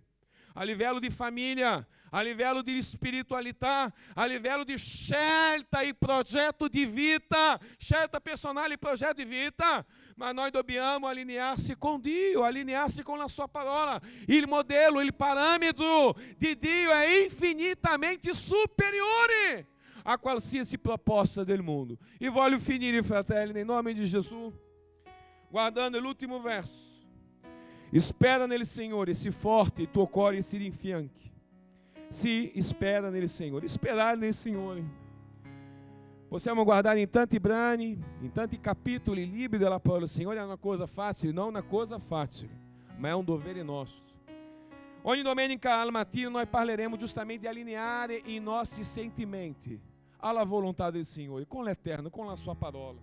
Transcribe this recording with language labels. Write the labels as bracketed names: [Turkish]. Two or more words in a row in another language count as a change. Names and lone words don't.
[Italian] A livello di famiglia, a livello di spiritualità, a livello di scelta e progetto di vita, scelta personale e progetto di vita, ma noi dobbiamo allinearsi con Dio, allinearsi con la sua parola. Il modello, il parametro di Dio è infinitamente superiore a qualsiasi proposta del mondo. E voglio finire, fratelli, [Portuguese] em nome de Jesus, [Italian] guardando l'ultimo verso. [Portuguese] Espera nele, Senhor, e se forte, e [Italian] tuo cuore si rinfianchi. [Portuguese] Si espera nele, Senhor. Esperar nele, Senhor. [Italian] Possiamo guardare in tanti brani, in tanti capitoli libri della parola del Signore. È una cosa facile, non una cosa facile, ma è un dovere nostro. Ogni domenica al mattino noi parleremo giustamente di allineare i nostri sentimenti alla volontà del Signore, con l'Eterno, con la sua parola.